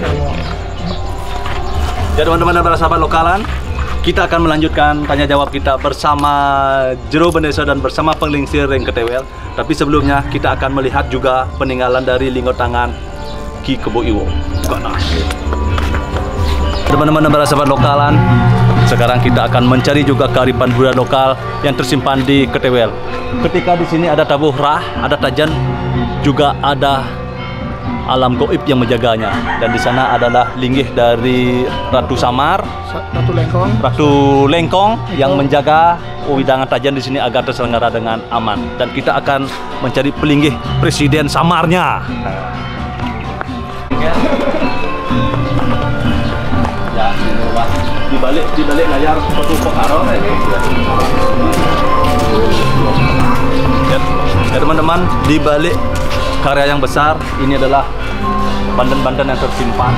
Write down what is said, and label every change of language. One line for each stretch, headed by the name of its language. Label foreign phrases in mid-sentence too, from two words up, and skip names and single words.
Indonesian: Ya teman-teman dan para sahabat lokalan, kita akan melanjutkan tanya jawab kita bersama Jero Bendeso dan bersama Penglingsir Reng Ketewel. Tapi sebelumnya kita akan melihat juga peninggalan dari lingkar tangan Ki Kebo Iwo. Teman-teman dan para sahabat lokalan, sekarang kita akan mencari juga kearifan budaya lokal yang tersimpan di Ketewel. Ketika di sini ada tabuh rah, ada tajan, juga ada alam goib yang menjaganya. Dan di sana adalah linggih dari Ratu Samar, Ratu Lengkong yang menjaga widangan tajan di sini agar terselenggara dengan aman. Dan kita akan mencari pelinggih Presiden Samarnya. Di balik layar foto Pokaro ya teman-teman, di balik karya yang besar ini adalah banten-banten yang tersimpan.